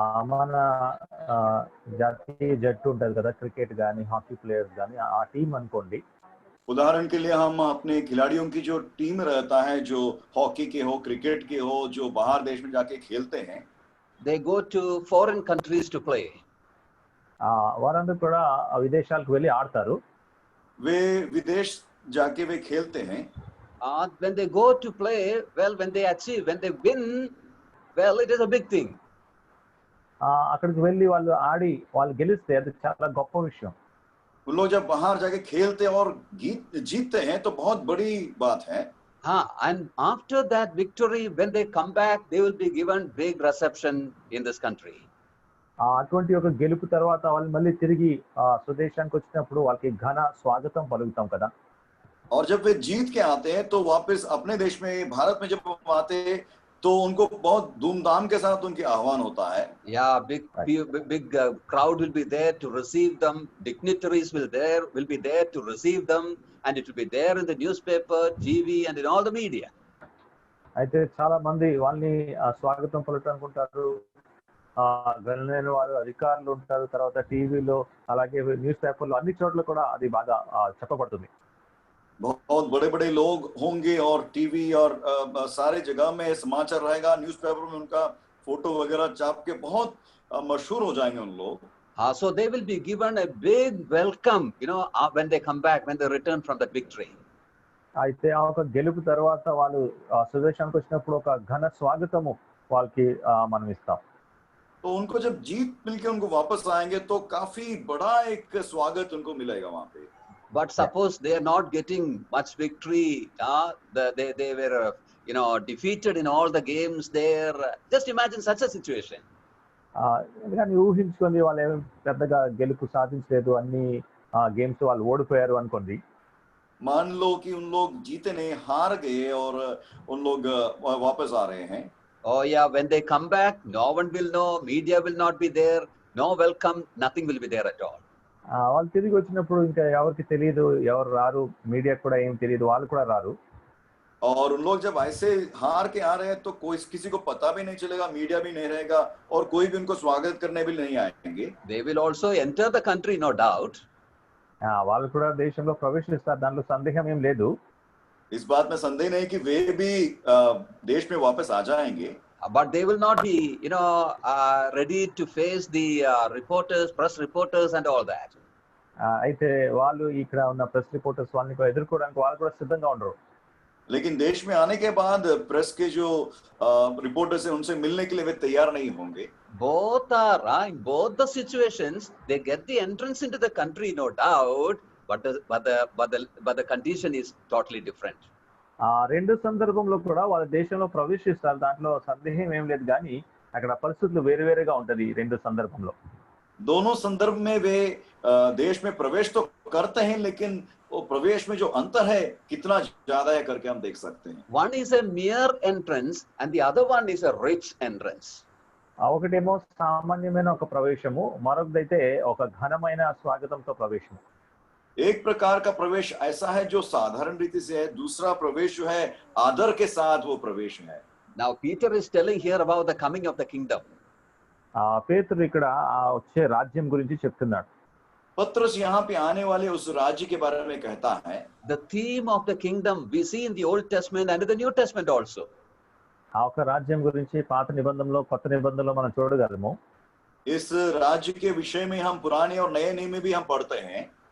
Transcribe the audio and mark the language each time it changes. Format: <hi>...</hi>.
<te>మన జాతీయ జట్టు ఉంటుంది కదా, క్రికెట్ గానీ హాకీ ప్లేయర్స్ గానీ, ఆ టీం అనుకోండి.</te> <hi>उदाहरण के लिए हम अपने खिलाड़ियों की जो टीम रहता है, जो हॉकी के हो, क्रिकेट के हो, जो बाहर देश में जाके खेलते हैं,</hi> <en>they go to foreign countries to play.</en> <te>వారందరూ కూడా విదేశాలకు వెళ్ళి ఆడతారు.</te> <hi>वे विदेश जाके वे खेलते हैं.</hi> <en>When they go to play, well, when they achieve, when they win, well, it is a big thing.</en> <te>అక్కడికి వెళ్ళి వాళ్ళు ఆడి వాళ్ళు గెలిస్తే అది చాలా గొప్ప విషయం.</te> <hi>उन लोग जब बाहर जाके खेलते हैं और जीतते हैं तो बहुत बड़ी बात है.</hi> <en>And after that victory, when they come back, they will be given big reception in this country.</en> <te>అటువంటి ఒక గెలుపు తర్వాత వాళ్ళు మళ్ళీ తిరిగి స్వదేశానికి వచ్చినప్పుడు వాళ్ళకి ఘన స్వాగతం పలుకుతాం కదా.</te> <hi>और जब वे जीत के आते हैं तो वापस अपने देश में, भारत में जब आते हैं तो उनको बहुत धूमधाम के साथ उनकी आह्वान होता है.</hi> <en>Yeah, big crowd will be there to receive them. Dignitaries will be there to receive them, and it will be there in the newspaper, TV, and in all the media.</en> <te>అయితే చాలా మంది వాళ్ళని స్వాగతం పలకడానికి ఉంటారు. గణనైన వారు, అధికారులు ఉంటారు, తర్వాత టీవీలో, అలాగే న్యూస్ పేపర్లో, అన్ని చోట్ల కూడా అది బాగా చెప్పబడుతుంది.</te> <hi>बहुत बड़े बड़े लोग होंगे और टीवी और सारे जगह में समाचार रहेगा, न्यूज़पेपर में उनका फोटो वगैरह छाप के बहुत मशहूर हो जाएंगे उन लोग.</hi> <en>So they will be given a big welcome, when they come back, when they return from that victory.</en> <te>అయితే ఆ ఒక గెలుపు తర్వాత వాళ్ళు స్వదేశానికి వచ్చినప్పుడు ఒక ఘన స్వాగతము వాళ్ళకి మనం ఇస్తాం.</te> <hi>तो उनको जब जीत मिलके उनको वापस आएंगे तो काफी बड़ा एक स्वागत उनको मिलेगा वहां पे.</hi> <en>But suppose they are not getting much victory, they were defeated in all the games there. Just imagine such a situation.</en> <te>కానీ ఊహించుకోండి, వాళ్ళు ఏమి పెద్దగా గెలుపు సాధించలేదు, అన్ని గేమ్స్ వాళ్ళు ఓడిపోయారు అనుకోండి.</te> <hi>मान लो कि उन लोग जीते नहीं, हार गए और उन लोग वापस आ रहे हैं.</hi> <en>Oh yeah, when they come back, no one will know, media will not be there, no welcome, nothing will be there at all.</en> <te>వాళ్ళు తిరిగి వచ్చినప్పుడు ఇంకా ఎవరికి తెలియదు, ఎవరు రారు, మీడియా కూడా ఏం తెలియదు, వాళ్ళు కూడా రారు.</te> <hi>और उन लोग जब ऐसे हार के आ रहे हैं तो कोई किसी को पता भी नहीं चलेगा, मीडिया भी नहीं रहेगा और कोई भी उनको स्वागत करने भी नहीं आएंगे.</hi> <en>They will also enter the country, no doubt.</en> <te>వాళ్ళు కూడా దేశంలో ప్రవేశిస్తారు, దాంట్లో సందేహం ఏం లేదు.</te> <hi>इस बात में संदेह नहीं कि वे भी देश में वापस आ जाएंगे.</hi> <en>But they will not be, ready to face the press reporters and all that.</en> <te>అయితే వాళ్ళు ఇక్కడ ఉన్న ప్రెస్ రిపోర్టర్స్ వాళ్ళని ఎదుర్కోవడానికి వాళ్ళు కూడా సిద్ధంగా ఉండరు.</te> <hi>लेकिन देश में आने के बाद प्रेस के जो रिपोर्टर्स हैं उनसे मिलने के लिए वे तैयार नहीं होंगे.</hi> <en>Both are in both the situations they get the entrance into the country, no doubt, but the condition is totally different.</en> <te>రెండు సందర్భంలో కూడా వాళ్ళ దేశంలో ప్రవేశిస్తారు, దాంట్లో సందేహం ఏం లేదు, కానీ అక్కడ పరిస్థితులు వేరువేరుగా ఉంటది రెండు సందర్భంలో.</te> <hi>दोनों संदर्भ में वे देश में प्रवेश तो करते हैं, लेकिन वो प्रवेश में जो अंतर है कितना ज्यादा है करके हम देख सकते हैं.</hi> <en>One is a mere entrance and the other one is a rich entrance.</en> <te>ఒకటేమో సామాన్యమైన ఒక ప్రవేశము, మరొకదైతే ఒక ఘనమైన స్వాగతంతో ప్రవేశము.</te> <hi>एक प्रकार का प्रवेश ऐसा है जो साधारण रीति से है, दूसरा प्रवेश जो है आदर के साथ वो प्रवेश है।</hi> <en>Now Peter is telling here about the coming of the kingdom.</en> <te>పేతురు ఇక్కడ వచ్చే రాజ్యం గురించి చెప్తున్నాడు.</te> <hi>पत्रस यहाँ पे आने वाले उस राज्य के बारे में कहता है।</hi> <en>The theme of the kingdom we see in the Old Testament and in the New Testament also.</en> <te>ఆ ఒక రాజ్యం గురించి పాత నిబంధనలో కొత్త నిబంధనలో మనం చూడగలము.</te> <hi>इस राज्य के विषय में हम पुराने और नए नियम में भी हम पढ़ते हैं।</hi>